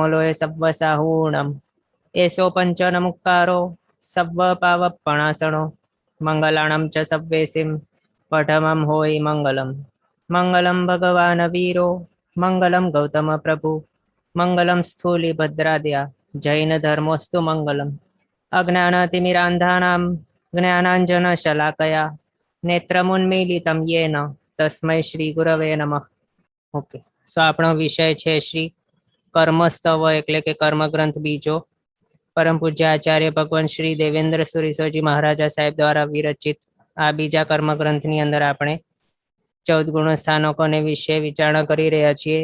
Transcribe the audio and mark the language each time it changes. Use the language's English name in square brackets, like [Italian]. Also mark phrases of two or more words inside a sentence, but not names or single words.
[Prakrit languages] लोय सव्वसाहूणम् एषो पञ्चनमुक्कारो सव्वपावपणासनो मङ्गलाणं च सव्वेसिं पठमं होयि मङ्गलम् [Sanskrit] मङ्गलं भगवान् वीरो मङ्गलं गौतमप्रभु मङ्गलं स्थूलिभद्राद्या जैनधर्मोऽस्तु मङ्गलम् अज्ञानतिमिरान्धानां ज्ञानाञ्जनशलाकया नेत्रमुन्मीलितं येन तस्मै श्रीगुरवे नमः। [English] okay, so [Gujarati] આપણો વિષય છે શ્રી કર્મસ્તવ એટલે કે કર્મગ્રંથ બીજો, પરમ પૂજ્ય આચાર્ય ભગવાન શ્રી દેવેન્દ્ર સુરીસોજી મહારાજા સાહેબ દ્વારા વિરચિત આ બીજા કર્મગ્રંથની અંદર આપણે 14 ગુણ સ્થાનકોને વિશે વિચારણા કરી રહ્યા છીએ.